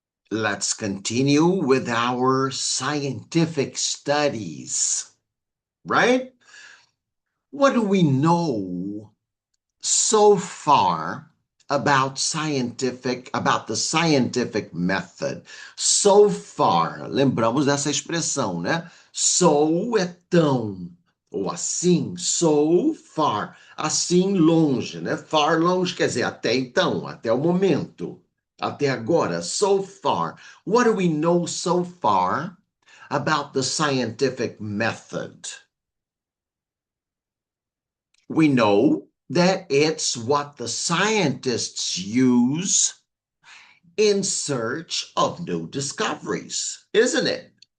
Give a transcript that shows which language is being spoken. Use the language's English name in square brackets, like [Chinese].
[English] Let's continue with our scientific studies, right? What do we know so far about the scientific method? [Portuguese] So far, lembramos dessa expressão, né? So é tão, ou assim, so far, assim longe, né? Far longe quer dizer até então, até o momento, até agora, so far. [English] What do we know so far about the scientific method? We know that it's what the scientists use in search of new discoveries, isn't it?